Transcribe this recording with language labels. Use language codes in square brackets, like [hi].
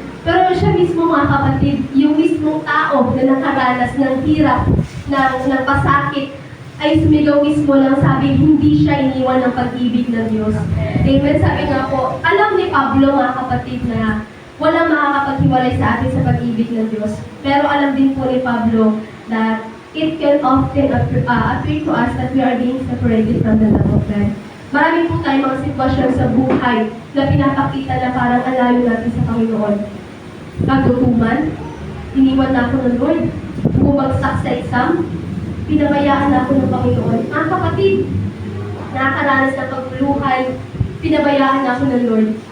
[tl] Pero siya mismo mga kapatid, yung mismong tao na nakaranas ng hirap, ng pasakit, ay sumigaw mismo lang sabi, hindi siya iniwan ng pag-ibig ng Diyos. Amen. Sabi nga po, alam ni Pablo mga kapatid na walang makakapaghiwalay sa atin sa pag-ibig ng Diyos. Pero alam din po ni Pablo [en] that it can often appear to us that we are being separated from the love of God. [tl] Marami po tayong mga sitwasyon sa buhay na pinapakita na parang alayo natin sa Panginoon. Kagutuman, iniwan na ako ng Lord, bumagsak sa exam, pinabayaan na ako ng Panginoon. Mga kapatid, nakakaranas ng pagluluhay, pinabayaan na ako ng Lord.